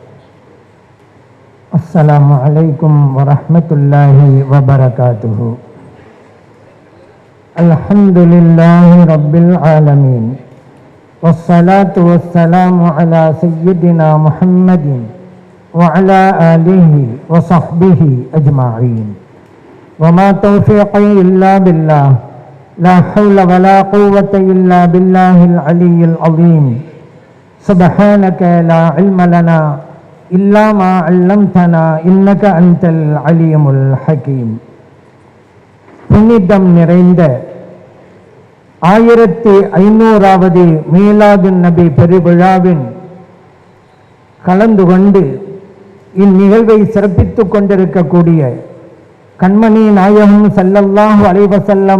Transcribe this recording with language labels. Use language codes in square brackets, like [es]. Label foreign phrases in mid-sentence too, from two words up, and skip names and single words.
[ar] السلام عليكم ورحمة الله وبركاته. الحمد لله رب العالمين، والصلاة والسلام على سيدنا محمد وعلى آله وصحبه أجمعين وما توفيقي إلا بالله لا حول ولا قوة إلا بالله العلي العظيم سبحانك لا علم لنا إلا ما علمتنا إنك أنت العليم الحكيم. [ta] புனிதம் நிறைந்த 1500வது மீலாது நபி பெருவிழாவின் கலந்து கொண்டு இந்நிகழ்வை சிறப்பித்துக் கொண்டிருக்கக்கூடிய கண்மணி நாயகம் [ar] صلى الله عليه وسلم